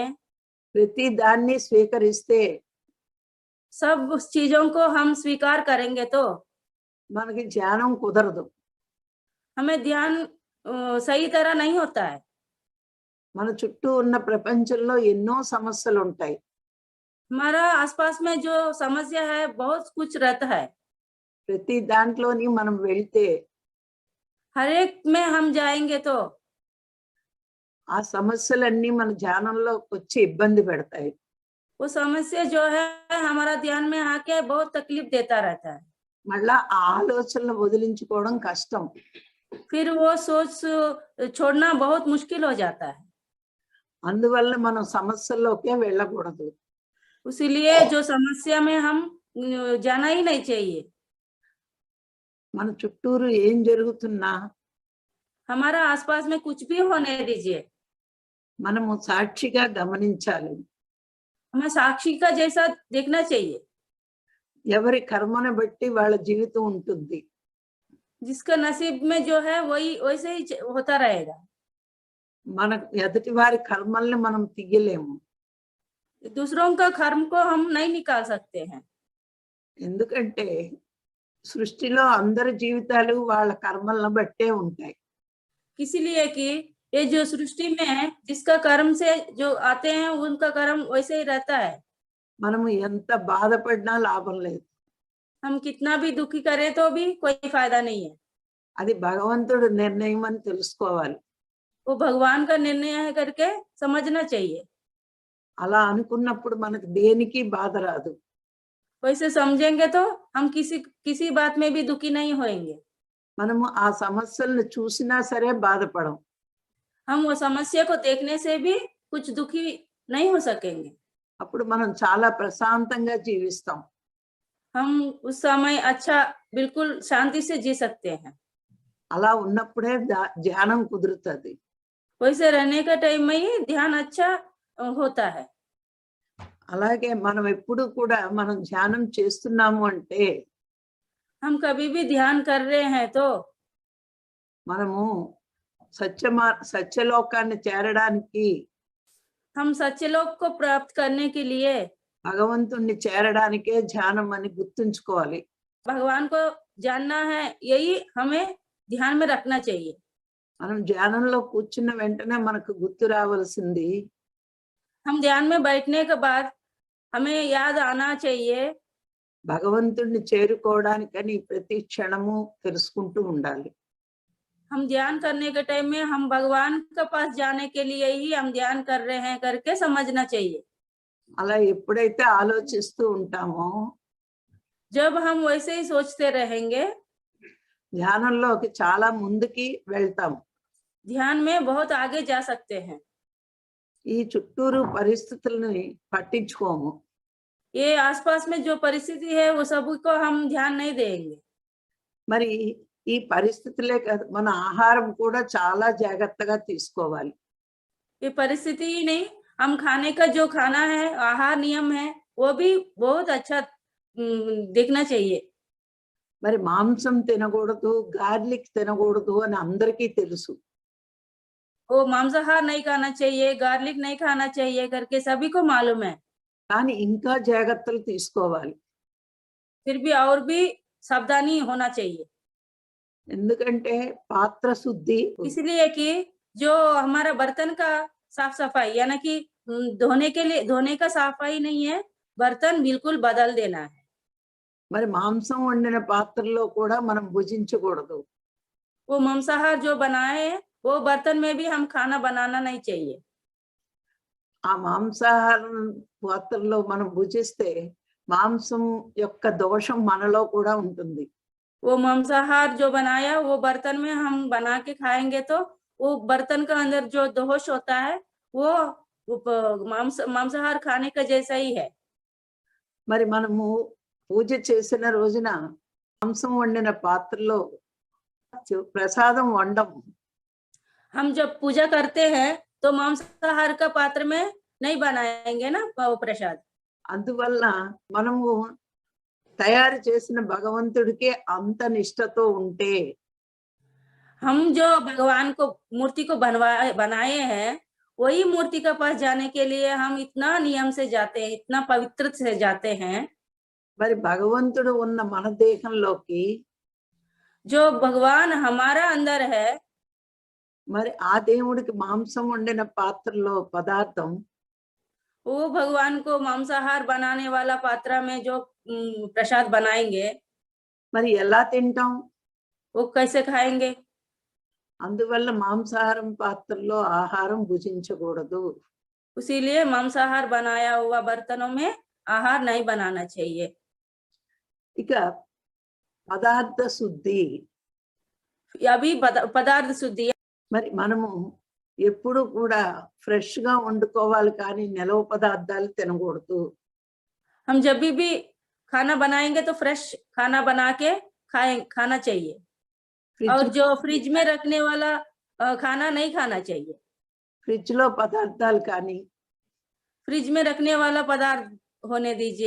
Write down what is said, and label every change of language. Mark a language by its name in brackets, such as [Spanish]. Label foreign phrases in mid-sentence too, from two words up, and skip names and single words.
[Telugu] ప్రతి దాన్ని స్వీకరిస్తే [Hindi] सब उस चीजों को हम स्वीकार करेंगे तो [Telugu] మనకి ధ్యానం కుదరదు. [Hindi] हमें ध्यान सही तरह नहीं होता है। [Telugu] మన చుట్టూ ఉన్న ప్రపంచంలో ఎన్నో సమస్యలు ఉంటాయి. [Hindi] हमारा आसपास में जो समस्या है बहुत कुछ रहता है। [Telugu] ప్రతి దాంట్లోని మనం వెళ్తే [Hindi] हर एक में हम जाएंगे तो [Telugu] ఆ సమస్యలన్నీ మన ధ్యానంలోకి వచ్చి ఇబ్బంది పెడతాయి. [Hindi] वो समस्या जो है हमारा ध्यान में आके बहुत तकलीफ देता रहता है। [Telugu] మళ్ళా ఆ ఆలోచనలు వదిలించుకోవడం కష్టం. [Hindi] फिर वो सोच छोड़ना बहुत मुश्किल हो जाता है। [Telugu] అందువల్ల మనం సమస్యల్లోకే వెళ్ళకూడదు. [Hindi] इसीलिए जो समस्या में हम जाना ही नहीं चाहिए। [Telugu] మన చుట్టూరు ఏం జరుగుతున్నా [Hindi] हमारा आसपास में कुछ भी होने दीजिए, [Telugu] మనము సాక్షిగా గమనించాలి. [Hindi] हमें साक्षी का जैसा देखना चाहिए। [Telugu] ఎవరి కర్మను బట్టి వాళ్ళ జీవితం ఉంటుంది. [Hindi] जिसका नसीब में जो है वही वैसे ही होता रहेगा। [Telugu] మన ఎదుటి వారి కర్మల్ని మనం తీయలేము. [Hindi] दूसरों का कर्म को हम नहीं निकाल सकते हैं। [Telugu] ఎందుకంటే సృష్టిలో అందరి జీవితాలు వాళ్ళ కర్మలను బట్టే ఉంటాయి. [Hindi] इसीलिए कि ये जो सृष्टि में है जिसका कर्म से जो आते हैं उनका कर्म वैसे ही रहता है। [Telugu] మనము ఎంత బాధపడినా లాభం లేదు. [Hindi] हम कितना भी दुखी करें तो भी कोई फायदा नहीं है। [Telugu] అది భగవంతుడు నిర్ణయం అని తెలుసుకోవాలి. [Hindi] वो भगवान का निर्णय है करके समझना चाहिए। [Telugu] అలా అనుకున్నప్పుడు మనకు దేనికి బాధ రాదు. [Hindi] वैसे समझेंगे तो हम किसी बात में भी दुखी नहीं होएंगे। [Telugu] మనము ఆ సమస్యలను చూసినా సరే బాధపడం. [Hindi] हम वो समस्या को देखने से भी कुछ दुखी नहीं हो सकेंगे। [Telugu] అప్పుడు మనం చాలా ప్రశాంతంగా జీవిస్తాం. [Hindi] हम उस समय अच्छा बिल्कुल शांति से जी सकते हैं। [Telugu] అలా ఉన్నప్పుడే ధ్యానం కుదురుతుంది. [Hindi] वैसे रहने का टाइम में ही ध्यान अच्छा होता है। [Telugu] అలాగే మనం ఎప్పుడు కూడా మనం ధ్యానం చేస్తున్నాము అంటే [Hindi] हम कभी भी ध्यान कर रहे हैं तो [Telugu] మనము సత్యలోకాన్ని చేరడానికి [Hindi] हम सत्यलोक को प्राप्त करने के लिए [Telugu] భగవంతుణ్ణి చేరడానికే ధ్యానం అని గుర్తుంచుకోవాలి. [Hindi] भगवान को जानना है, यही हमें ध्यान में रखना चाहिए। [Telugu] మనం ధ్యానంలో కూర్చున్న వెంటనే మనకు గుర్తు రావాల్సింది [Hindi] हम ध्यान में बैठने के बाद हमें याद आना चाहिए [Telugu] భగవంతుణ్ణి చేరుకోవడానికని ప్రతి క్షణము తెలుసుకుంటూ ఉండాలి. [Hindi] हम ध्यान करने के टाइम में हम भगवान के पास जाने के लिए ही हम ध्यान कर रहे हैं करके समझना चाहिए। [Telugu] అలా ఎప్పుడైతే ఆలోచిస్తూ ఉంటామో [Hindi] जब हम वैसे ही सोचते रहेंगे [Telugu] ధ్యానంలోకి చాలా ముందుకి వెళ్తాం. [Hindi] ध्यान में बहुत आगे जा सकते हैं। [Telugu] ఈ చుట్టూరు పరిస్థితుల్ని పట్టించుకోము. [Hindi] ये आसपास में जो परिस्थिति है वो सब को हम ध्यान नहीं देंगे। [Telugu] మరి ఈ పరిస్థితులే కాదు మన ఆహారం కూడా చాలా జాగ్రత్తగా తీసుకోవాలి. [Hindi] ये परिस्थिति ही नहीं, हम खाने का जो खाना है आहार नियम है वो भी बहुत अच्छा देखना चाहिए। [Telugu] మరి మాంసం తినకూడదు, గార్లిక్ తినకూడదు అని అందరికీ తెలుసు. [Hindi] वो मांसाहार नहीं खाना चाहिए, गार्लिक नहीं खाना चाहिए करके सभी को मालूम है। [Telugu] కానీ ఇంకా జాగ్రత్తలు తీసుకోవాలి. [Hindi] फिर भी और भी सावधानी होना चाहिए। [Telugu] ఎందుకంటే పాత్ర శుద్ధి [Hindi] इसलिए कि जो हमारा बर्तन का साफ सफाई यानी कि धोने का सफाई नहीं है, बर्तन बिल्कुल बदल देना है। [Telugu] మరి మాంసం వండిన పాత్రలో కూడా మనం భుజించకూడదు. [Hindi] वो मांसाहार जो बनाए हैं वो बर्तन में भी हम खाना बनाना नहीं चाहिए। [Telugu] ఆ మాంసాహారం పాత్రలో మనం భుజిస్తే మాంసం యొక్క దోషం మనలో కూడా ఉంటుంది. [Hindi] वो मांसाहार जो बनाया वो बर्तन में हम बना के खाएंगे तो वो बर्तन का अंदर जो दोष होता है वो मांसाहार खाने का जैसा ही है। [Telugu] మరి మనము పూజ చేసిన రోజున మాంసం వండిన పాత్రలో ప్రసాదం వండము. [Hindi] हम जब पूजा करते हैं तो मांसाहार का पात्र में नहीं बनाएंगे ना वो प्रसाद। [Telugu] అందువల్ల మనము తయారు చేసిన భగవంతుడికి అంత నిష్టతో ఉంటే [Hindi] हम जो भगवान को मूर्ति को बनाए हैं, वही मूर्ति के पास जाने के लिए हम इतना नियम से जाते हैं, इतना पवित्र से जाते हैं। [Telugu] మరి భగవంతుడు ఉన్న మన దేహంలోకి [Hindi] जो भगवान हमारा अंदर है, [Telugu] మరి ఆ దేవుడికి మాంసం వండిన పాత్రలో పదార్థం [Hindi] वो भगवान को मांसाहार बनाने वाला पात्रा में जो प्रसाद बनाएंगे, [Telugu] మరి ఎలా తింటాం? [Hindi] वो कैसे खाएंगे? [Telugu] అందువల్ల మాంసాహారం పాత్రలో ఆహారం భుజించకూడదు. [Hindi] इसीलिए मांसाहार बनाया हुआ बर्तनों में आहार नहीं बनाना चाहिए। [Telugu] ఇక పదార్థ శుద్ధి. [Hindi] अभी पदार्थ शुद्धि। [Telugu] మరి మనము ఎప్పుడు కూడా ఫ్రెష్ గా వండుకోవాలి కానీ నిలవ పదార్థాలు తినకూడదు. [Hindi] हम जब भी खाना बनाएंगे तो फ्रेश खाना बना के खाना चाहिए, और जो फ्रिज में रखने वाला खाना नहीं खाना चाहिए। [Telugu] ఫ్రిడ్జ్ లో పదార్థాలు కానీ [Hindi] फ्रिज में रखने वाला पदार्थ होने दीजिए।